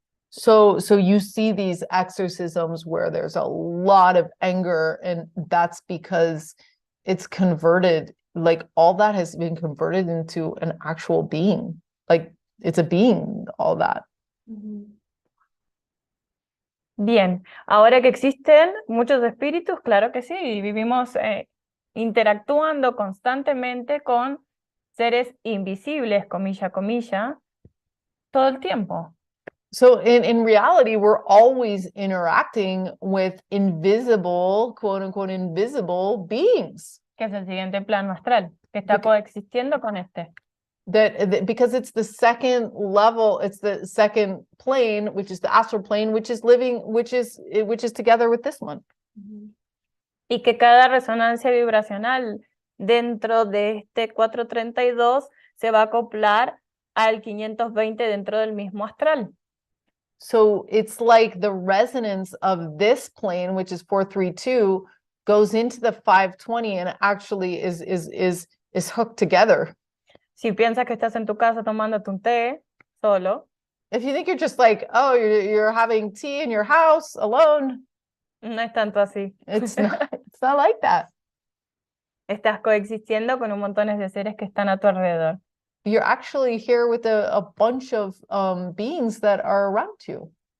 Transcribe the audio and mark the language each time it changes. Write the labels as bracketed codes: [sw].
[en] So you see these exorcisms where there's a lot of anger, and that's because it's converted, like all that has been converted into an actual being. Like it's a being, all that. [es] Bien, ahora que existen muchos espíritus, claro que sí, y vivimos interactuando constantemente con seres invisibles, comilla, comilla, todo el tiempo. [en] So in reality, we're always interacting with invisible, quote unquote, invisible beings. [es] Que es el siguiente plano astral, que está coexistiendo con este. [en] That because it's the second level, it's the second plane, which is the astral plane, which is living, which is together with this one. [es] Y que cada resonancia vibracional dentro de este 432 se va a acoplar al 520 dentro del mismo astral. [en] So it's like the resonance of this plane, which is 432, goes into the 520 and actually is hooked together. [es] Si piensas que estás en tu casa tomándote un té solo, [en] if you think you're just like, oh, you're having tea in your house alone, [es] no es tanto así. [en] it's not like that. [es] Estás coexistiendo con un montón de seres que están a tu alrededor. [en] You're actually here with a bunch of beings that are around you.